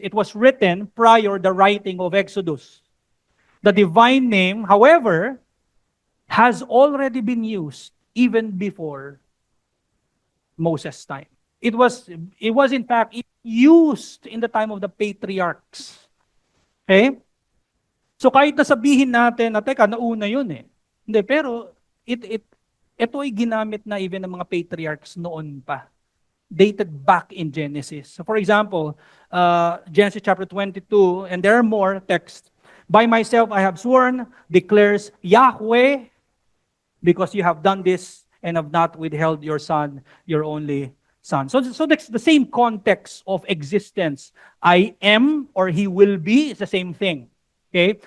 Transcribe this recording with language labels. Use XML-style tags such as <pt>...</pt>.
<en>It was written prior the writing of Exodus. The divine name, however, has already been used even before Moses' time. It was in fact used in the time of the patriarchs.</en> <tl>Okay? So kahit nasabihin natin na teka, nauna yun eh. Hindi, pero ito ay ginamit na even ng mga patriarchs noon pa.</tl> <en>Dated back in Genesis. So for example, Genesis chapter 22, and there are more texts. By myself I have sworn, declares Yahweh, because you have done this and have not withheld your son, your only son. So that's the same context of existence. I am or he will be is the same thing. Okay?</en>